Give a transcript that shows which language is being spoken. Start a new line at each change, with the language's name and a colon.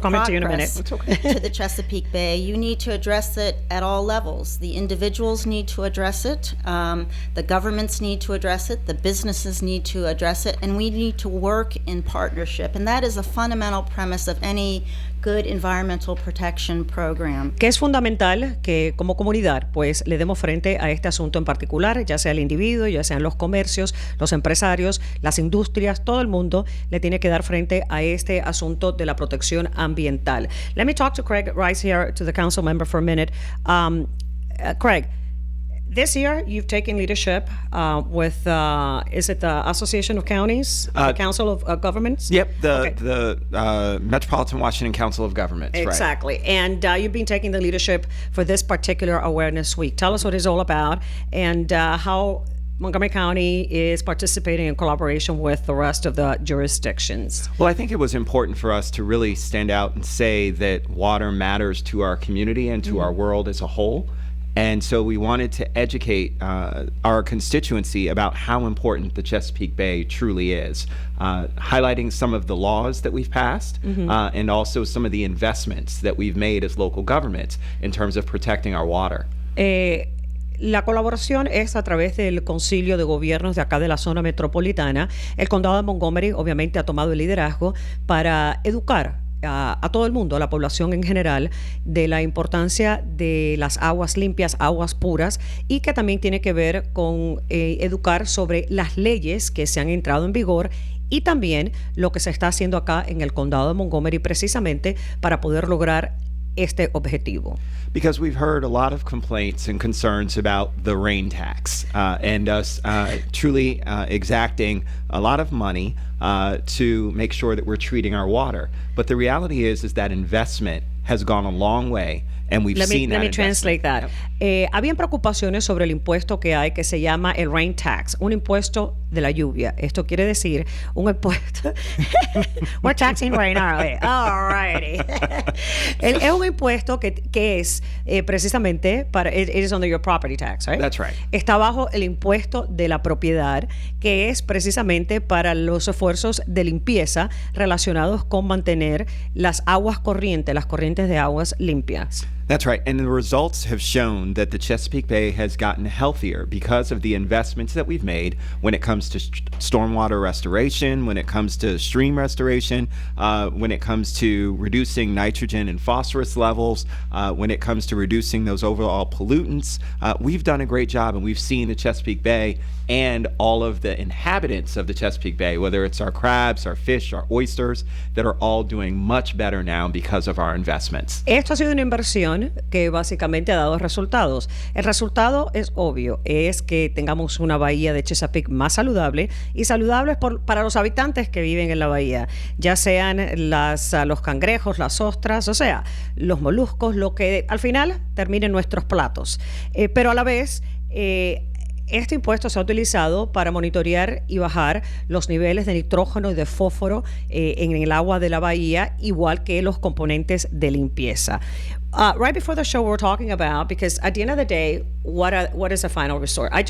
English: coming to you in a minute. progress to the Chesapeake Bay. You need to address it at all levels. The individuals need to address it. The governments need to address it. The businesses need to address it. And we need to work in partnership. And that is a fundamental premise of any good environmental protection program.
Spanish: Que es fundamental que como comunidad pues le demos frente a este asunto en particular, ya sea el individuo, ya sean los comercios, los empresarios, las industrias, todo el mundo le tiene que dar frente a este asunto de la protección ambiental.
English: Let me talk to Craig Rice here, to the council member for a minute. Craig, this year, you've taken leadership with, is it the Association of Counties, the Council of Governments? Yep, the Metropolitan Washington Council of Governments. Exactly. Right. And you've been taking the leadership for this particular Awareness Week. Tell us what it's all about and how Montgomery County is participating in collaboration with the rest of the jurisdictions. Well, I think it was important for us to really stand out and say that water matters to our community and to our world as a whole. And so we wanted to educate our constituency about how important the Chesapeake Bay truly is, highlighting some of the laws that we've passed and also some of the investments that we've made as local governments in terms of protecting our water.
Spanish: La colaboración es a través del Concilio de Gobiernos de acá de la zona metropolitana. El condado de Montgomery obviamente ha tomado el liderazgo para educar a todo el mundo, a la población en general, de la importancia de las aguas limpias, aguas puras, y que también tiene que ver con educar sobre las leyes que se han entrado en vigor y también lo que se está haciendo acá en el condado de Montgomery precisamente para poder lograr este objetivo.
English: Because we've heard a lot of complaints and concerns about the rain tax and us truly exacting a lot of money to make sure that we're treating our water. But the reality is that investment has gone a long way. And we've seen that. Let me translate that.
Spanish: Habían preocupaciones sobre el impuesto que hay que se llama el rain tax, un impuesto de la lluvia. Esto quiere decir un impuesto.
English: We're taxing rain, aren't we? All righty.
Spanish: Es un impuesto que es precisamente para.
English: It is under your property tax, right? That's right.
Spanish: Está bajo el impuesto de la propiedad, que es precisamente para los esfuerzos de limpieza relacionados con mantener las aguas corrientes, las corrientes de aguas limpias.
English: That's right. And the results have shown that the Chesapeake Bay has gotten healthier because of the investments that we've made when it comes to stormwater restoration, when it comes to stream restoration, when it comes to reducing nitrogen and phosphorus levels, when it comes to reducing those overall pollutants. We've done a great job, and we've seen the Chesapeake Bay and all of the inhabitants of the Chesapeake Bay, whether it's our crabs, our fish, our oysters, that are all doing much better now because of our investments.
Spanish: Esto ha sido una inversión que básicamente ha dado resultados. El resultado es obvio, es que tengamos una bahía de Chesapeake más saludable y saludable para los habitantes que viven en la bahía, ya sean los cangrejos, las ostras, o sea, los moluscos, lo que al final termine en nuestros platos. Pero a la vez, este impuesto se ha utilizado para monitorear y bajar los niveles de nitrógeno y de fósforo en el agua de la bahía, igual que los componentes de limpieza.
English: Right before the show, we were talking about, because at the end of the day, what is the final result?